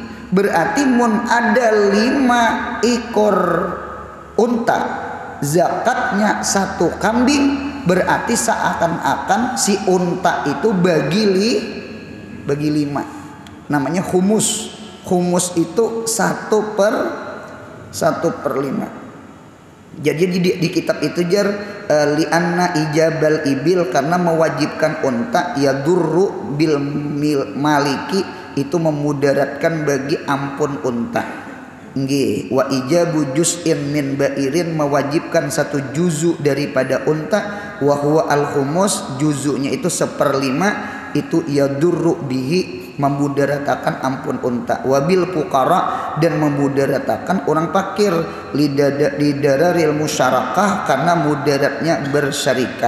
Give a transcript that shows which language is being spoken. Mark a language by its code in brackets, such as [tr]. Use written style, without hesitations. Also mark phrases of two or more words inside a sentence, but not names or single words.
[bjn] Berarti mun ada 5 ekor unta, zakatnya 1 kambing, berarti seakan-akan si unta itu bagi 5. [id] Namanya humus. Humus itu 1/5. [bjn] Jadi di kitab itu jar [ar] لأن إيجاب الإبل, [bjn] karena mewajibkan unta [ar] يضر بالمالك, [bjn] itu memudaratkan bagi ampun unta. Nggih, [ar] وإيجاب جزء من بعير, [bjn] mewajibkan 1 juzu daripada unta, [ar] وهو الخمس, [bjn] juzunya itu 1/5, itu [ar] يضر به, [bjn] memudaratakan ampun unta, [ar] وبالفقراء, [bjn] dan memudaratakan orang fakir, [ar] لضرر المشاركة, [bjn] karena mudaratnya bersyarikat.